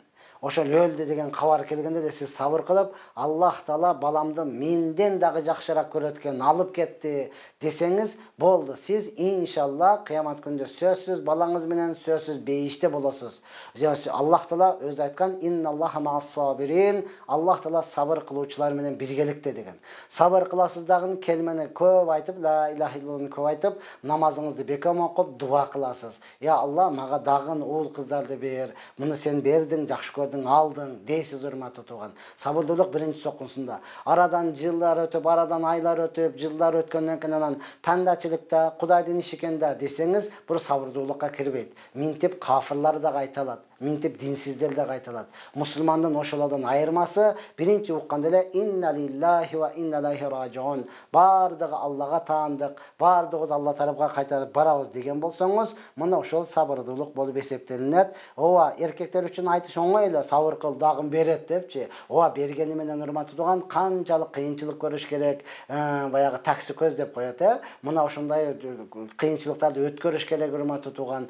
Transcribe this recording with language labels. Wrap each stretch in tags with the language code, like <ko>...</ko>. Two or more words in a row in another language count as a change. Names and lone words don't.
<ky>Ошол өлдү деген кабар келгенде де сиз сабыр кылып, Аллах Таала баламды менден дагы жакшыраак көрөт экен, алып кетти десеңиз болду. Сиз иншалла кыямат күндө сөзсүз балаңыз менен сөзсүз бейиште болосуз. Аллах Таала өзү айткан,</ky> <ar>إن الله مع الصابرين,</ar> <ky>Аллах Таала сабыр кылуучулар менен биргеликте деген. Сабыр кыласыз дагы келмени көп айтып,</ky> <ar>لا إله إلا الله</ar> <ky>көп айтып, намазыңызды бекем окуп, дуа кыласыз. Я Алла, мага дагы уул кыздарды бер. Муну сен бердиң, жакшы алдың дейсиз, урматтуу тууган. Сабырдуулук биринчи соккусунда. Арадан жылдар өтүп, арадан айлар өтүп, жылдар өткөндөн кийин анан пандачылыкта, Кудайдын иши экен да десеңиз, бул сабырдуулукка кирбейт. Минтип кафырлар да кайталат. Минтип динсиздер да кайталат. Мусулмандын ошолордон айырмасы биринчи укканда эле</ky> <ar>إنا لله وإنا إليه راجعون.</ar> <ky>Бардыгы Аллага таандык, бардыгыбыз Алла тарапка кайтарып барабыз деген болсоңуз, мына ошол сабырдуулук болуп эсептелинет. Ооба, эркектер үчүн айтыш оңой эле, сабыр кыл, дагы берет депчи. Ооба, бергени менен урматтуу тууган, канчалык кыйынчылык көрүш керек, баягы такси көз деп коет, Мына ошондой кыйынчылыктарды өткөрүш керек, урматтуу тууган.</ky>